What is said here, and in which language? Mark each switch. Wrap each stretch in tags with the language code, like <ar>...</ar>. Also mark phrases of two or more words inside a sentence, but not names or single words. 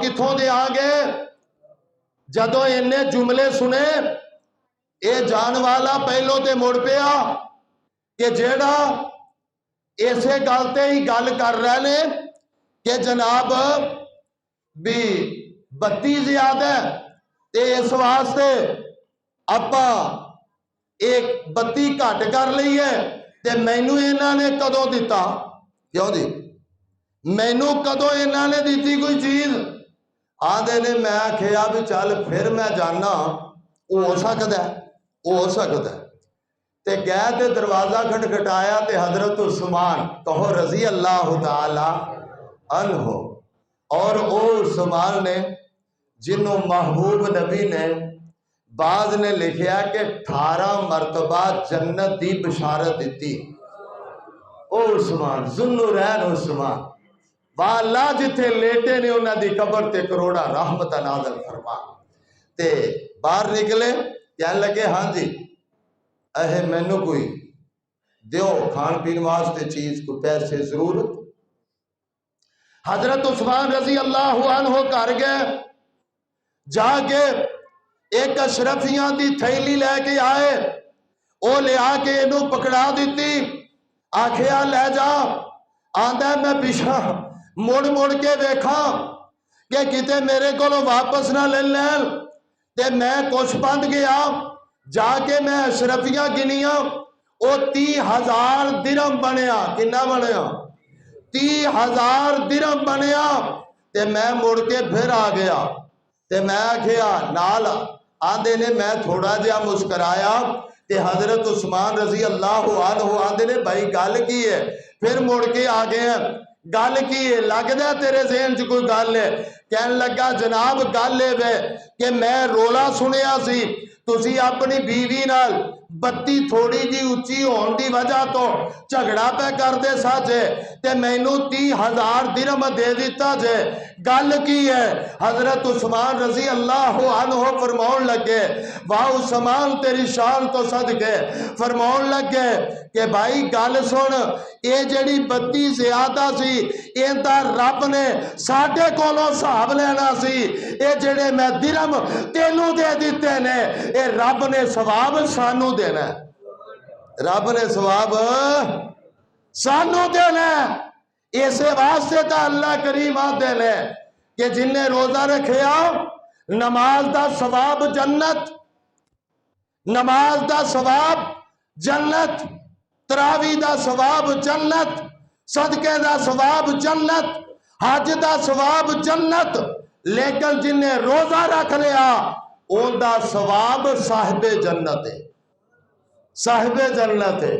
<pa>کتھوں دے آگے، جدو انہیں جملے سنے اے جان والا پہلو تے مڑ پیا کہ جیڑا ایسے گالتے ہی گال کر رہے نے کہ جناب بھی بتی زیادہ ہے، تے اس واسطے اپا ایک بتی گھٹ کر لی ہے، تے مینو انہاں نے کدوں دیتا، کیوں دی مینو کدوں انہاں نے دیتی کوئی چیز، آدھے نے میں کھیا بھی چل پھر میں جانا</pa> <ur>وہ ہو سکتا ہے، وہ ہو سکتا ہے،</ur> <pa>تے گئے تے دروازہ کھٹکھٹایا تے حضرت عثمان کہو</pa> <ar>رضی اللہ تعالی عنہ،</ar> <pa>اور او عثمان نے جنہوں محبوب نبی نے بعض نے لکھیا کہ 18 مرتبہ جنت دی بشارت دیتی۔ او عثمان ذوالنورین عثمان واللہ جتھے لیٹے نے انہاں دی قبر تے کروڑا رحمت نازل فرما۔ تے باہر نکلے کہنے لگے ہاں جی اے مینو کوئی دیو کھان پین واسطے چیز کو پیسے ضرورت۔ حضرت عثمان</pa> <ar>رضی اللہ عنہ</ar> <pa>کر گئے، جا کے ایک اشرفیاں دی تھیلی لے کے آئے، او لے آ کے انہوں پکڑا دیتی، آکھیا لے جا، آندہ میں پیچھا مڑ مڑ کے دیکھا کہ کتے میرے کو واپس نہ لے لین، تے میں کچھ بند گیا، جا کے میں اشرفیاں گنیاں، او 30,000 درہم بنیا۔ کنا بنیا؟ 30,000 درہم بنیا۔ تے میں مڑ کے پھر آ گیا، تے میں کہا نال آندے نے میں تھوڑا جہا مسکرایا، تے حضرت عثمان</pa> <ar>رضی اللہ عنہ</ar> <pa>آندے نے بھائی گل کی ہے، پھر مڑ کے آ گئے ہیں، گل کی ہے، لگ دے تیرے ذہن چ کوئی گل ہے؟ کہنے لگا جناب گل ہے کہ میں رولا سنیا سی تسی اپنی بیوی نال بتی تھوڑی جی اچھی ہون دی وجہ تو جھگڑا پہ کر دے سا جے، تے مینوں 30,000 درہم دے دیتا جے، گل کی ہے؟ حضرت عثمان</pa> <ar>رضی اللہ عنہ</ar> <pa>فرماؤن لگے واہ عثمان تیری شان تو صدقے، فرماؤن لگے کہ بھائی گل سن، اے جڑی بتی زیادہ سی ایندا رب نے ساڈے کولوں حساب لینا سی، اے جڑے میں درہم تینوں دے دیتے نے اے رب نے ثواب سانو دینا ہے، رب نے ثواب سانو دینا ہے۔ اسے واسطے تا اللہ کریم آتے نے کہ جن نے روزہ رکھیا نماز دا ثواب جنت، نماز دا ثواب جنت، تراوی دا ثواب جنت، صدقے دا ثواب جنت، حج دا ثواب جنت، لیکن جن نے روزہ رکھ لیا اون دا ثواب صاحب جنت ہے، صاحب جنت ہے۔</pa>